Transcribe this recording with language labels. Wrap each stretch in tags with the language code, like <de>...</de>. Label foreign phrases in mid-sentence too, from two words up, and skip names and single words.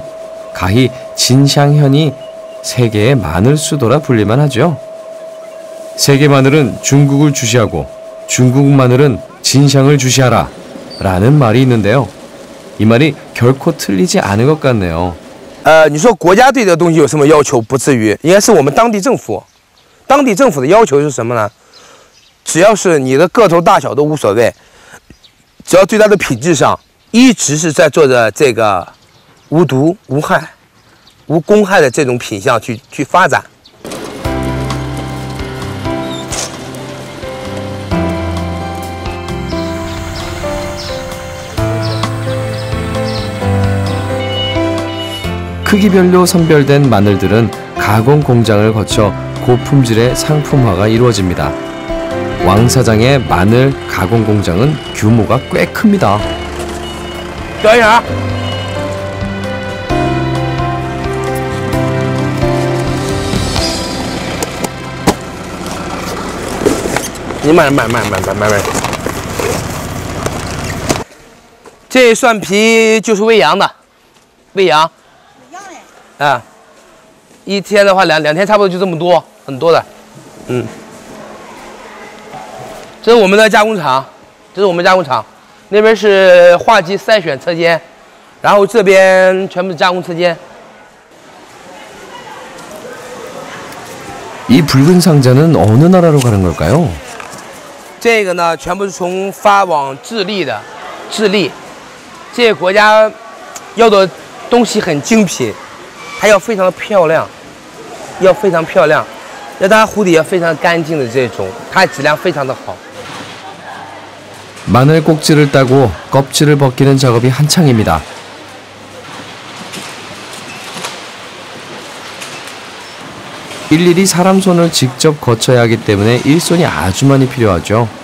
<ko>가히 진샹현이 세계의 마늘 수도라 불릴만 하죠. 세계 마늘은 중국을 주시하고 중국 마늘은 진샹을 주시하라 라는 말이 있는데요. 이 말이 결코 틀리지 않은 것 같네요.</ko> <zh>你说国家对这东西有什么要求？不至于，应该是我们当地政府。当地政府的要求是什么呢？只要是你的个头大小都无所谓，只要对它的品质上一直是在做着这个无毒、无害、无公害的这种品相去发展。</zh> <ko>크기별로 선별된 마늘들은 가공 공장을 거쳐 고품질의 상품화가 이루어집니다. 왕 사장의 마늘 가공 공장은 규모가 꽤 큽니다.</ko> <zh>表演啊！你慢慢。这蒜皮就是喂羊的，喂羊。啊，一天的话两天差不多就这么多，很多的，这是我们的加工厂，那边是化机筛选车间，然后这边全部是加工车间。</zh> <ko>이 붉은 상자는 어느 나라로 가는 걸까요?</ko> <zh>这个呢，全部是从发往智利的，智利，这个国家要的东西很精品。它要非常的漂亮，要非常漂亮，要它蝴蝶要非常干净的这种，它质量非常的好。</zh> <ko>마늘 꼭지를 따고 껍질을 벗기는 작업이 한창입니다. 일일이 사람 손을 직접 거쳐야 하기 때문에 일손이 아주 많이 필요하죠.</ko>